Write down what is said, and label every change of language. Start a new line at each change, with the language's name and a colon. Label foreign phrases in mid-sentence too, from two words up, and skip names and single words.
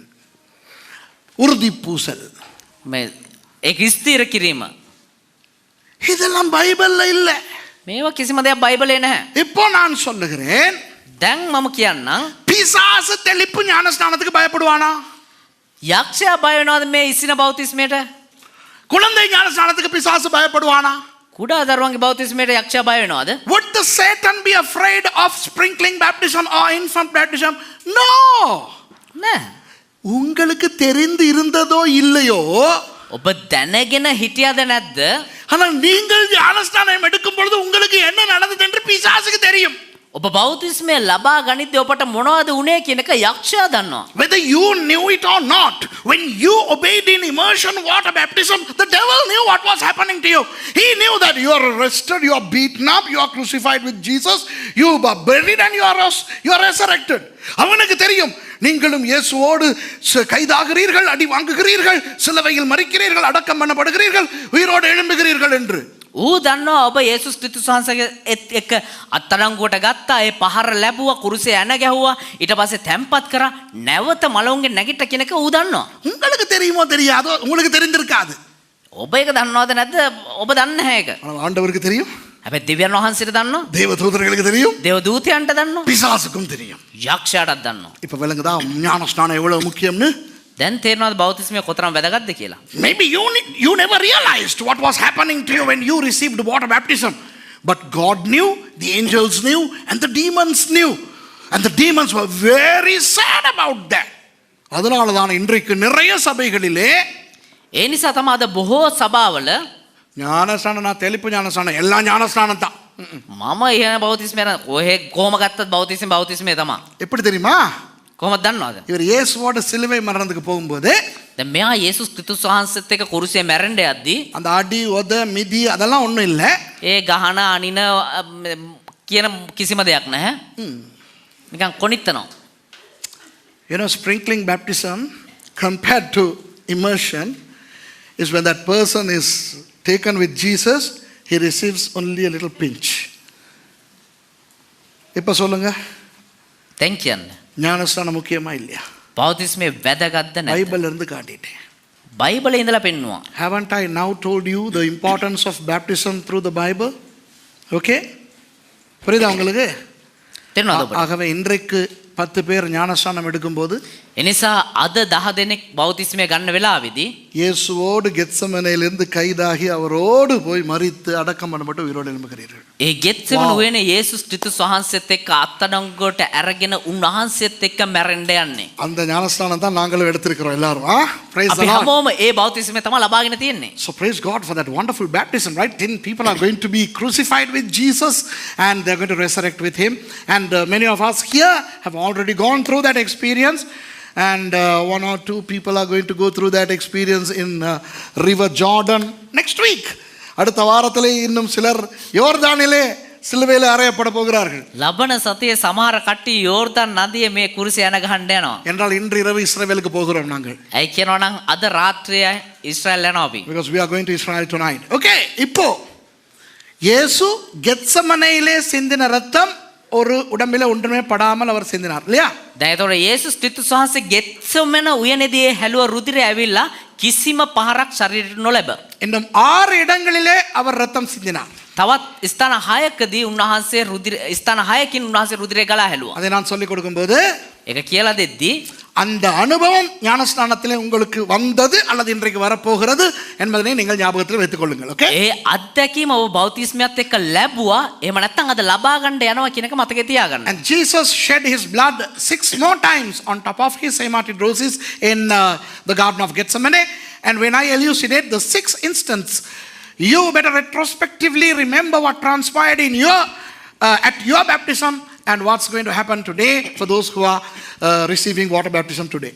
Tamil: உறுதி பூசல்.
Sinhala: මේ ඒක ස්ථිර කිරීම.
Tamil: இதெல்லாம் பைபிள்ல இல்லை.
Sinhala: මේවා කිසිම දෙයක් බයිබලේ නැහැ.
Tamil: இப்போ நான் சொல்லுகிறேன்,
Sinhala: දැන් මම කියන්නම්
Tamil: பிசாசு தெளிப்பு ஞானஸ்நானத்துக்கு பயப்படுவானா?
Sinhala: යක්ෂයා බය වෙනවද මේ ඉසින බෞතිස්මයට?
Tamil: குழந்தை ஞானஸ்நானத்துக்கு பிசாசு பயப்படுவானா?
Sinhala: කුඩා දරුවන්ගේ බෞතිස්මයට යක්ෂයා බය වෙනවද?
English: Would the Satan be afraid of sprinkling baptism or infant baptism? No.
Sinhala: නෑ.
Tamil: உங்களுக்கு தெரிந்து இருந்ததோ இல்லையோ,
Sinhala: ඔබ දැනගෙන හිටියද නැද්ද?
Tamil: ஆனால் நீங்கள் ஞானஸ்நானம் எடுக்கும் பொழுது உங்களுக்கு என்ன நடந்தது என்று பிசாசுக்கு தெரியும்.
Sinhala: ඔබ බෞතිස්මය ලබා ගනිද්දී ඔබට මොනවද උනේ කියන එක යක්ෂයා දන්නවා.
English: Whether you knew it or not, when you obeyed in immersion water baptism, the devil knew what was happening to you. He knew that you are arrested, you are beaten up, you are crucified with Jesus, you are buried and you are resurrected.
Tamil: அவனுக்கு தெரியும் நீங்களும் இயேசுவோடு கைதாகிறீர்கள், அடி வாங்குகிறீர்கள், சிலுவையில் மரிக்கிறீர்கள், அடக்கம் பண்ணப்படுகிறீர்கள், உயிரோடு எழும்புகிறீர்கள் என்று.
Sinhala: ඌ දන්නවා ඔබ යේසුස් ක්‍රිස්තුස් වහන්සේගේ එක්ක අත්අඩංගුවට ගත්තා, ඒ පහර ලැබුවා, කුරුසේ ඇන ගැහුවා, ඊට පස්සේ තැම්පත් කරා, නැවත මලවුන්ගේ නැගිට කියන එක ඌ දන්නවා.
Tamil: உங்களுக்கு தெரியுமோ தெரியாதோ, உங்களுக்கு தெரிந்திருக்காது.
Sinhala: ඔබ ඒක දන්නවද නැද්ද? ඔබ දන්නේ නැහැ ඒක.
Tamil: ஆனால் ஆண்டவருக்கு தெரியும்,
Sinhala: හැබැයි දෙවියන් වහන්සේට දන්නවා,
Tamil: தேவ தூதர்களுக்கு தெரியும்,
Sinhala: දේව දූතයන්ට දන්නවා,
Tamil: பிசாசுக்கும் தெரியும்.
Sinhala: යක්ෂයාටත් දන්නවා.
Tamil: இப்ப விளங்குதா ஞானஸ்நானம் எவ்வளவு முக்கியம்னு?
Sinhala: දැන් තේරෙනවද බෞතිස්මය කොතරම් වැදගත්ද කියලා?
English: Maybe you never realized what was happening to you when you received water baptism. But God knew, the angels knew, and the demons knew. And the demons were very sad about that.
Tamil: அதனால தான் இன்றைக்கு நிறைய சபைகளிலே
Sinhala: ඒ නිසා තමයි අද බොහෝ සභාවල
Tamil: ஞானஸ்நானம், நான் தெளிப்பு ஞானஸ்நானம், எல்லா ஞானஸ்நானம் தான்.
Sinhala: මම ඉහන බෞතිස්මය කොහෙ කොහම ගත්තත් බෞතිස්මය තමයි.
Tamil: எப்படி தெரியுமா?
Sinhala: කොහොමද දන්නවද?
Tamil: இவர் இயேசுவோட சிலுவை மரணத்துக்கு போகும்போது
Sinhala: දැන් මෙයා යේසුස් ක්‍රිස්තුස් වහන්සේත් එක්ක කුරුසියේ මැරෙන්න යද්දී
Tamil: அந்த அடி உத மிதி அதெல்லாம் ஒன்றும் இல்லை.
Sinhala: ඒ ගහන අනින කියන කිසිම දෙයක් නැහැ. නිකන් කොනිටනවා.
English: You know, sprinkling baptism compared to immersion is when that person is taken with Jesus, he receives only a little pinch.
Tamil: இப்போ சொல்லுங்க,
Sinhala: දැන් කියන්න.
Tamil: ஞானஸ்நானம் முக்கியமா இல்லையா?
Sinhala: බෞතිස්මය වැදගත්ද නැද්ද?
Tamil: பைபிள்ல இருந்து காட்டிட்டேன்.
Sinhala: බයිබලේ ඉඳලා පෙන්නවා.
English: Haven't I now told you the importance of baptism through the Bible?
Tamil: Okay? புரியுதா உங்களுக்கு?
Sinhala: තේරෙනවද ඔබට?
Tamil: ஆகவே இன்றைக்கு 10 பேர் ஞானஸ்நானம் எடுக்கும்போது
Sinhala: එනිසා අද 10 දෙනෙක් බෞතිස්මය ගන්න වෙලාවේදී
Tamil: இயேசுவோடு கெத்செமனேயிலிருந்து கைதாகி அவரோடு போய் மரித்து அடக்கம் பண்ணப்பட்டு உயிரோடு எழும்புகிறீர்கள்.
Sinhala: ඒ ගෙත්සෙමන උයනේ යේසුස් ක්‍රිස්තුස් වහන්සේත් එක්ක අත්අඩංගුවට අරගෙන උන්වහන්සේත් එක්ක මැරෙන්න යන්නේ.
Tamil: அந்த ஞானஸ்நானம் தான் நாங்களும் எடுத்திருக்கிறோம் எல்லாரும்.
English: Praise the
Sinhala: අපි
English: Lord.
Sinhala: හැමෝම ඒ බෞතිස්මය තමයි ලබාගෙන තියෙන්නේ.
English: So praise God for that wonderful baptism, right? 10 people are going to be crucified with Jesus and they're going to resurrect with him. And many of us here have already gone through that experience. And 1 or 2 people are going to go through that experience in River Jordan next week.
Tamil: அடுத்த வாரத்திலே இன்னும் சிலர் யோர்தானிலே சிலுவையில் அறையப்பட போகிறார்கள்.
Sinhala: ලබන සතියේ සමහර කට්ටිය යෝර්දාන් නදියේ මේ කුරුසිය යන ගහන්න යනවා.
Tamil: என்றால் இன்று இரவு இஸ்ரவேலுக்கு போகிறோம் நாங்கள்.
Sinhala: ඇයි කියනවා නම් අද රාත්‍රියේ ඉස්රායල් යනවා අපි.
English: Because we are going to Israel tonight.
Tamil: Okay, இப்போ இயேசு கெத்செமனேயிலே சிந்தின ரத்தம் ஒரு உடம்பிலே ஒன்றுமே படாமல் அவர் சிந்தினார் இல்லையா?
Sinhala: දැන් ඒතකොට යේසුස් ක්‍රිස්තුස් වහන්සේ ගෙත්සෙමන උයනේදී හැලුව රුධිරය ඇවිල්ලා කිසිම පහරක් ශරීරයට නොලැබ.
Tamil: இன்னும் 6 இடங்களிலே அவர் ரத்தம் சிந்தினார்.
Sinhala: තවත් ස්ථාන 6කදී උන්වහන්සේ ස්ථාන 6කින් උන්වහන්සේ රුධිරය ගලා හැලුවා.
Tamil: அதை நான் சொல்லிக் கொடுக்கும்போது ඒක කියලා දෙද්දී அந்த அனுபவம் ஞானஸ்நானத்திலே உங்களுக்கு வந்தது அல்லது இன்றைக்கு வரப்போகிறது என்பதை நீங்கள் ஞாபகத்தில் வைத்துக் கொள்ளுங்கள். ஓகே?
Sinhala: ඒ අත්දැකීම ඔබ බෞතිස්මයත් එක්ක ලැබුවා. එහෙම නැත්නම් අද ලබා ගන්න යනවා කියන එක මතකේ තියාගන්න.
English: And Jesus shed his blood 6 more times on top of his hematidrosis in the Garden of Gethsemane. And when I elucidate the 6th instance, you better retrospectively remember what transpired in your at your baptism and what's going to happen today for those who are receiving water baptism today.